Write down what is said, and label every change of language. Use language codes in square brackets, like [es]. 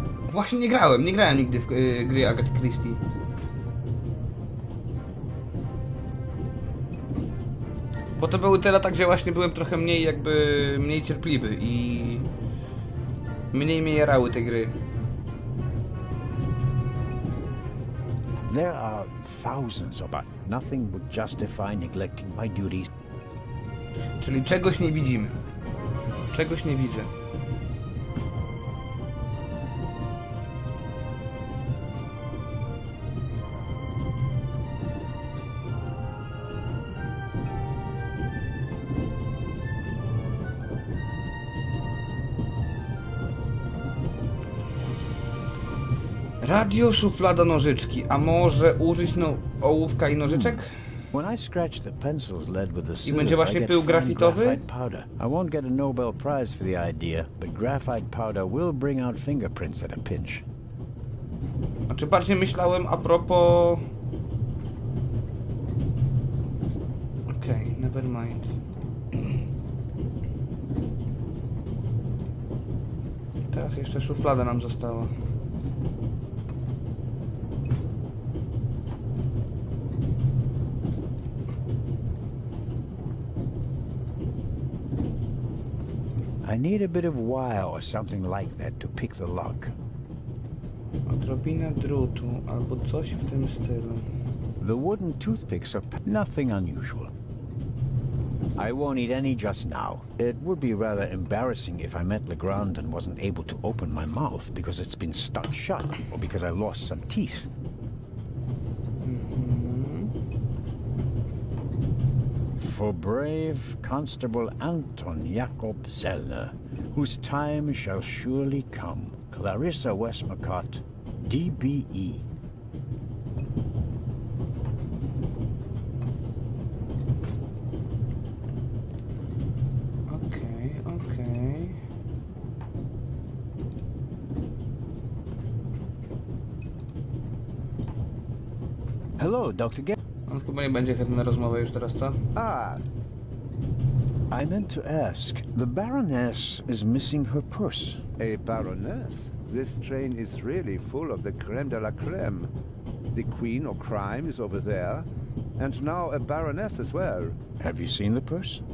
[pl] Właśnie nie grałem nigdy w gry Agaty Christie. Bo to były te lata, gdzie właśnie byłem trochę mniej cierpliwy i mniej mnie jarały te gry. [en] There are thousands of us. Nothing would justify neglecting my duties. [pl] Czyli czegoś nie widzimy. Czegoś nie widzę. Radio, szuflada, nożyczki. A może użyć ołówka i nożyczek? [en] When I scratch the pencils lead with the [pl] I będzie właśnie pył grafitowy? [en] I won't get a Nobel Prize for the idea, but graphite powder will bring out fingerprints at a pinch. [pl] Znaczy bardziej myślałem a propos... [en] Okej, never mind. [pl] Teraz jeszcze szuflada nam została. [en] I need a bit of wire or something like that to pick the lock. [pl] Odrobinę drutu albo coś w tym stylu. [en] The wooden toothpicks are nothing unusual. I won't eat any just now. It would be rather embarrassing if I met Legrand and wasn't able to open my mouth because it's been stuck shut or because I lost some teeth. For brave Constable Anton Jacob Zellner, whose time shall surely come, Clarissa Westmacott, DBE. Okay. Hello, Dr. Gay. [pl] On chyba nie będzie chętny na rozmowę już teraz, co? [en] I meant to ask, the Baroness is missing her purse. A Baroness? This train is really full of the creme de la creme. The Queen of Crime is over there, and now a Baroness as well. Have you seen the purse?